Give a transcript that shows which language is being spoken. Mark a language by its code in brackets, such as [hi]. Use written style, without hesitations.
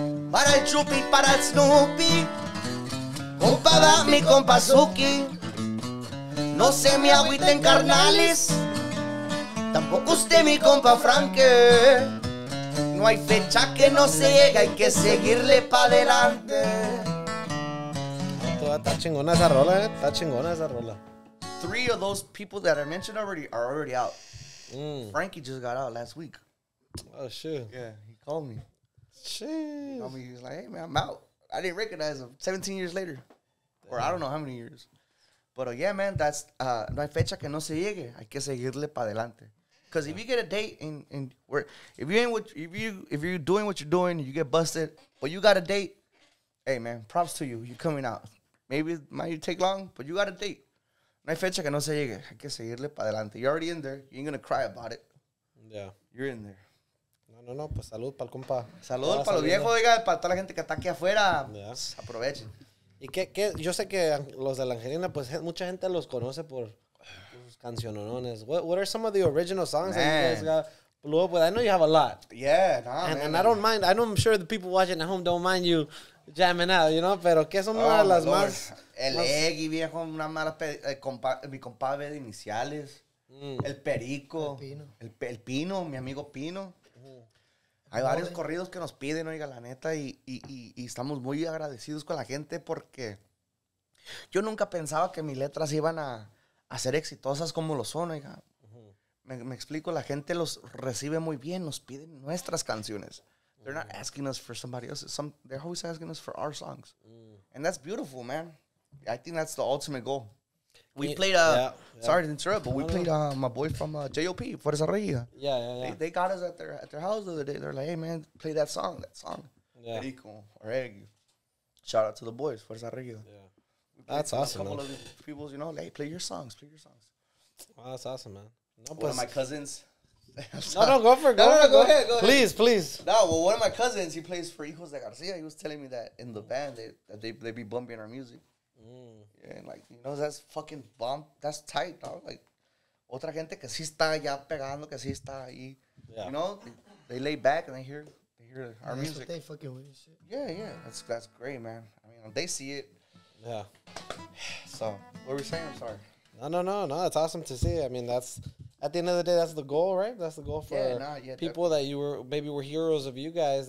[es] Para el Chupi, para el Snoopy. Compa va mi compa Suki. No se me agüiten carnales. Tampoco usted mi compa Franke. No hay fecha que no se llegue, hay que seguirle pa' adelante. Está chingona esa rola, está chingona esa rola. [en] 3 of those people that I mentioned are already out. Frankie just got out last week. Oh shit. Yeah, he called me. Shit. He was like, hey man, I'm out. I didn't recognize him 17 years later. Or I don't know how many years. But yeah, man, that's [es] no hay fecha que no se llegue, hay que seguirle pa' adelante. [en] Because if you get a date and where if you're doing what you're doing, you get busted, but you got a date, hey man, props to you. You're coming out. Maybe it might take long, but you got a date. [es] No hay fecha que no se llegue. Hay que seguirle para adelante. [en] You're already in there. You ain't gonna cry about it. Yeah. You're in there. [es] No, pues salud para el compa. Salud para los viejos, oiga, para toda la gente que está aquí afuera. [en] Yeah. [es] Aprovechen. Y que yo sé que los de la Angelina, pues mucha gente los conoce por sus cancionones. [en] What are some of the original songs that you guys Man. got blew up with? I know you have a lot. Yeah, nah, man. And I don't mind. I know I'm sure the people watching at home don't mind you jamming out, you know? [es] Pero ¿qué son una de las [en] Lord. [es] más? El Eggy, viejo, una mala mi compadre de iniciales. El Perico. El Pino, mi amigo Pino. Hay varios corridos que nos piden, oiga, la neta, y estamos muy agradecidos con la gente porque yo nunca pensaba que mis letras iban a ser exitosas como lo son, oiga. Me explico, la gente los recibe muy bien, nos piden nuestras canciones. [en] They're not asking us for somebody else's. They're always asking us for our songs. And that's beautiful, man. I think that's the ultimate goal. We played, sorry to interrupt, but we played my boy from JOP, Fuerza Regida. Yeah. They got us at their house the other day. They're like, hey, man, play that song. Yeah. Perico, or Eggy. Shout out to the boys, Fuerza Regida. Yeah. That's awesome, A couple man. of these people, you know, hey, play your songs. Oh, that's awesome, man. No, One of my cousins. No, go for it. Go ahead. Please. No, well, one of my cousins, he plays for Hijos de Garcia. He was telling me that in the band, they be bumping our music. Yeah, and like, you know, that's fucking bomb. That's tight, dog. [es] Like, otra gente que sí está ya pegando, que sí está ahí. [en] Yeah. You know, they lay back and they hear our That's music. what they fucking with and shit. Yeah, that's great, man. I mean, they see it. Yeah. So, what were we saying? I'm sorry. No. It's awesome to see. I mean, that's at the end of the day, that's the goal, right? That's the goal for people that you were heroes of you guys.